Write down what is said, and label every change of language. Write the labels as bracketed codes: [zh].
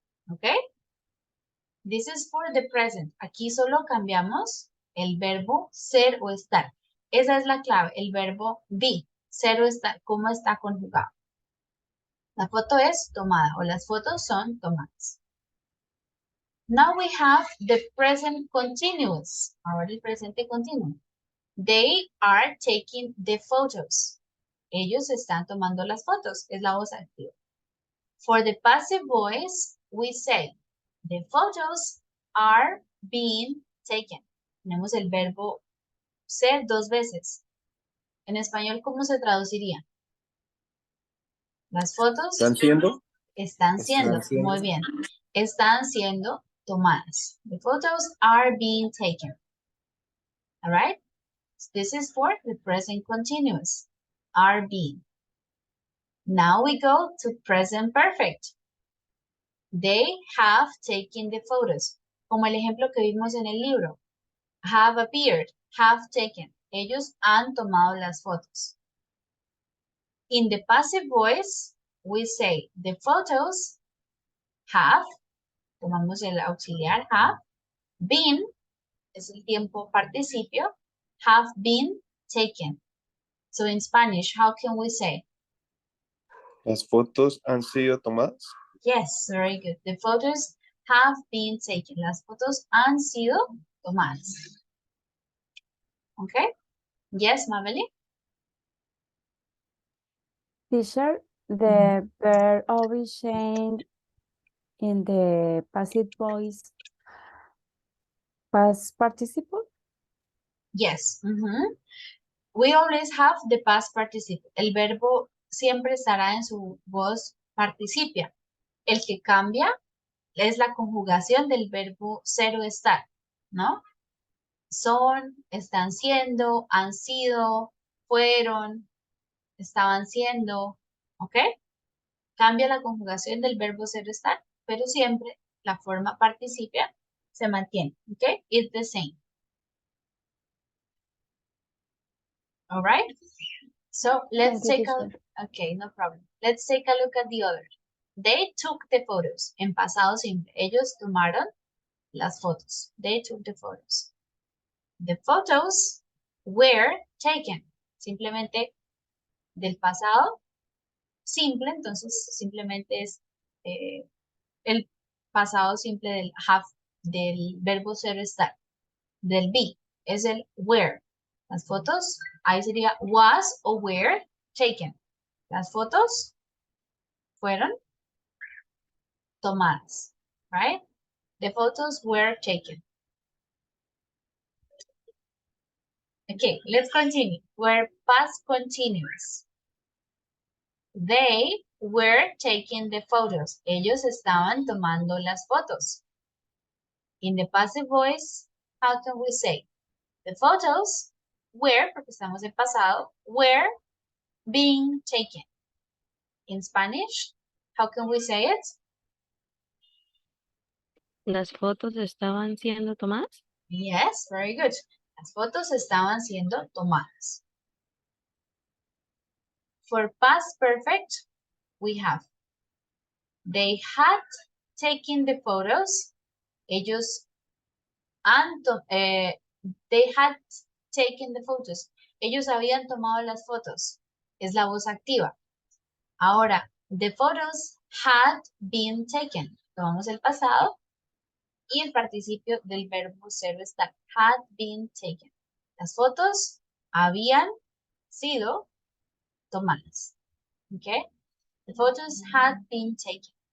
[en] ¿Ok? This is for the present. [es] Aquí solo cambiamos el verbo ser o estar. Esa es la clave, el verbo be, ser o estar, cómo está conjugado. La foto es tomada o las fotos son tomadas. [en] Now we have the present continuous. [es] Ahora el presente continuo. [en] They are taking the photos. [es] Ellos están tomando las fotos. Es la voz activa. [en] For the passive voice, we say, the photos are being taken. [es] Tenemos el verbo ser dos veces. En español, ¿cómo se traduciría? Las fotos ¿Están siendo? están siendo, muy bien, están siendo tomadas. [en] The photos are being taken. All right? This is for the present continuous, are being. Now we go to present perfect. They have taken the photos. [es] Como el ejemplo que vimos en el libro. [en] Have appeared, have taken. [es] Ellos han tomado las fotos. [en] In the passive voice, we say the photos have, [es] tomamos el auxiliar have, [en] been, [es] es el tiempo participio, [en] have been taken. So in Spanish, how can we say? [es] ¿Las fotos han sido tomadas? [en] Yes, very good. The photos have been taken. [es] Las fotos han sido tomadas. [en] Okay? Yes, Mabel? Teacher, the verb always change in the passive voice past participle? Yes. We always have the past participle. [es] El verbo siempre estará en su voz participia. El que cambia es la conjugación del verbo ser o estar, ¿no? Son, están siendo, han sido, fueron, estaban siendo, ¿ok? Cambia la conjugación del verbo ser o estar, pero siempre la forma participia se mantiene, ¿ok? [en] It's the same. All right? So let's take a look. Okay, no problem. Let's take a look at the other. They took the photos. [es] En pasado simple. Ellos tomaron las fotos. [en] They took the photos. The photos were taken. [es] Simplemente del pasado simple, entonces simplemente es el pasado simple del have, del verbo ser estar, del be, es el were. Las fotos, ahí sería was o were taken. Las fotos fueron tomadas, right? [en] The photos were taken. Okay, let's continue. Were past continuous. They were taking the photos. [es] Ellos estaban tomando las fotos. [en] In the passive voice, how can we say? The photos were, [es] porque estamos en pasado, [en] were being taken. In Spanish, how can we say it? [es] ¿Las fotos estaban siendo tomadas? [en] Yes, very good. [es] Las fotos estaban siendo tomadas. [en] For past perfect, we have they had taken the photos. [es] Ellos han [en] they had taken the photos. [es] Ellos habían tomado las fotos. Es la voz activa. Ahora, [en] the photos had been taken. [es] Tomamos el pasado y el participio del verbo ser o estar. [en] Had been taken. [es] Las fotos habían sido tomadas. [en] Okay? The photos had been taken.